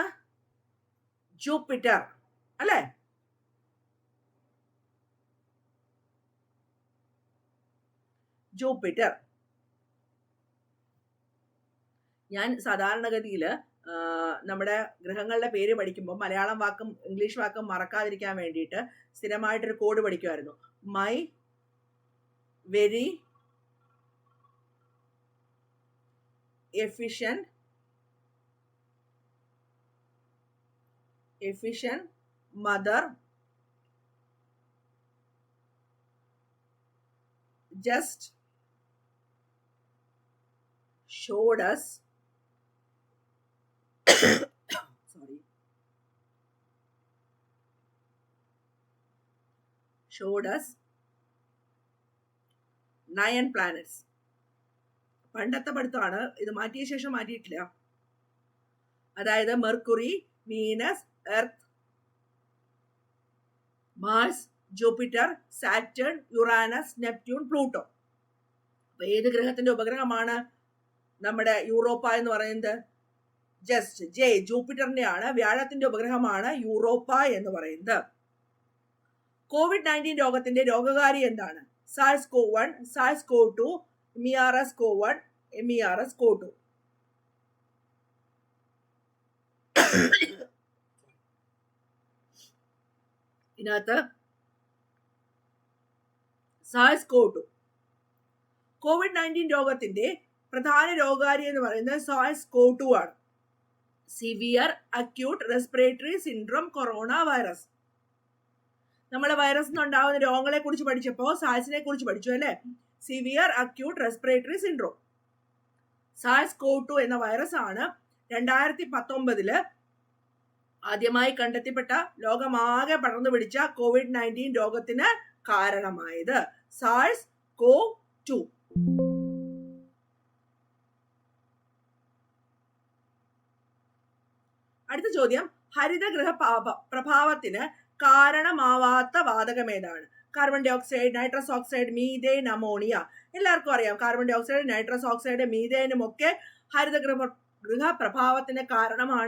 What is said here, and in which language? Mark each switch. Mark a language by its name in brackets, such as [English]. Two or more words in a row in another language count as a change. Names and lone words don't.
[Malayalam] ജൂപ്പിറ്റർ അല്ലേ? ജൂപ്പിറ്റർ. ഞാൻ സാധാരണഗതിയിൽ നമ്മുടെ ഗ്രഹങ്ങളുടെ പേര് പഠിക്കുമ്പോൾ മലയാളം വാക്കും ഇംഗ്ലീഷ് വാക്കും മറക്കാതിരിക്കാൻ വേണ്ടിയിട്ട് സ്ഥിരമായിട്ടൊരു കോഡ് പഠിക്കുമായിരുന്നു. [English] my very efficient mother just showed us showed us 9 planets. [Malayalam] പണ്ടത്തെ പഠിത്തമാണ് ഇത്, മാറ്റിയ ശേഷം മാറ്റിയിട്ടില്ല. അതായത് മെർക്കുറി, വീനസ്, എർത്ത്, മാർസ്, ജൂപ്പിറ്റർ, സാറ്റേൺ, യുറാനസ്, നെപ്റ്റ്യൂൺ, പ്ലൂട്ടോ. അപ്പൊ ഏത് ഗ്രഹത്തിന്റെ ഉപഗ്രഹമാണ് നമ്മുടെ യൂറോപ്പ എന്ന് പറയുന്നത്? ജസ്റ്റ് ജെ, ജൂപ്പിറ്ററിന്റെ ആണ്. വ്യാഴത്തിന്റെ ഉപഗ്രഹമാണ് യൂറോപ്പ എന്ന് പറയുന്നത്. COVID-19 രോഗത്തിന്റെ രോഗകാരി എന്താണ്? SARS-CoV-1, SARS-CoV-2, MERS-CoV-1, MERS-CoV-2. ഇതിനകത്ത് SARS-CoV-2. COVID-19 രോഗത്തിന്റെ പ്രധാന രോഗകാരി എന്ന് പറയുന്നത് SARS-CoV-2 ആണ്. [English] severe acute respiratory syndrome corona virus. [Malayalam] നമ്മളെ വൈറസ് ഉണ്ടാകുന്ന രോഗങ്ങളെ കുറിച്ച് പഠിച്ചപ്പോൾ സാഴ്സിനെ കുറിച്ച് പഠിച്ചു അല്ലെ? [English] severe acute respiratory syndrome. [Malayalam] SARS-CoV-2 എന്ന വൈറസ് ആണ് 2019 ആദ്യമായി കണ്ടെത്തിപ്പെട്ട, ലോകമാകെ പടർന്നു പിടിച്ച COVID-19 രോഗത്തിന് കാരണമായത്. SARS-CoV-2. അടുത്ത ചോദ്യം, ഹരിതഗൃഹ പ്രഭാവത്തിന് കാരണമാവാത്ത വാതകം ഏതാണ്? [English] carbon dioxide, nitrous oxide, methane, ammonia. [Malayalam] എല്ലാവർക്കും അറിയാം [English] carbon dioxide, nitrous oxide, [Malayalam] മീഥേനും ഒക്കെ ഹരിതഗൃഹ പ്രഭാവത്തിന് കാരണമാണ്.